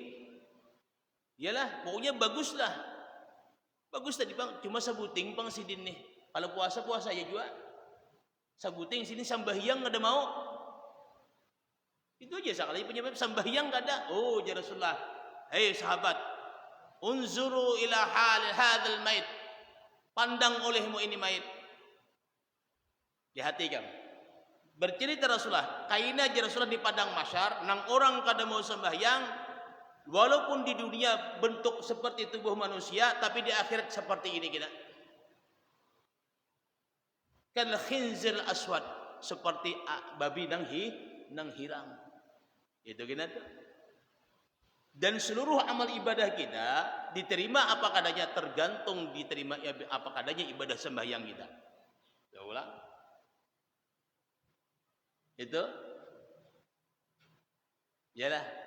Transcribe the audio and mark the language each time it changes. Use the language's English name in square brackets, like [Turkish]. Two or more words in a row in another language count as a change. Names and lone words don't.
[Banjar] Iyalah, pokoknya bagus tadi bang. Cuma sabuting bang sidin nih. Kalau puasa ya juga. Sabuting sini sambahyang kada mau. Itu aja sekali penyebab sambahyang kada. Oh ya Rasulullah, hei sahabat, [Arabic] unzuru ila hal hadzal mait. [Banjar] Pandang olehmu ini mayit. Hati kamu. Bercerita Rasulullah, kaina aja Rasulullah di padang mahsyar, nang orang kada mau sembahyang, walaupun di dunia bentuk seperti tubuh manusia, tapi di akhirat seperti ini kita. [Arabic] Kal khinzir aswad, [Banjar] seperti babi nang hirang. Itu kita tuh. Dan seluruh amal ibadah kita diterima apa kadanya, tergantung diterima apa kadanya ibadah sembahyang kita. Ya ulang. Itu yalah.